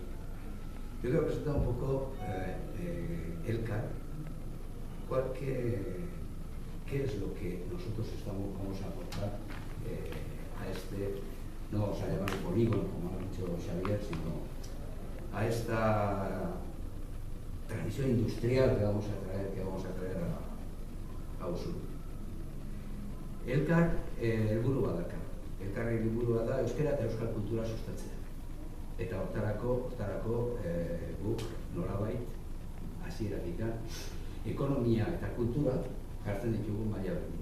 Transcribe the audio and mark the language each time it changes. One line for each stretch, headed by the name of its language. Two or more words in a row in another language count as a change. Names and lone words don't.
Spanish: Yo quiero presentar un poco Elkar, qué es lo que nosotros vamos a aportar a este, no vamos a llamar polígono, como ha dicho Xavier, sino a esta tradición industrial que vamos a traer a Usurbil.
Basque: Elkar helburua dauka. Elkarren helburua da euskara eta euskal kultura sustatzea. Eta hortarako guk nolabait hasieratik ekonomia eta kultura jartzen ditugu maila berdinean.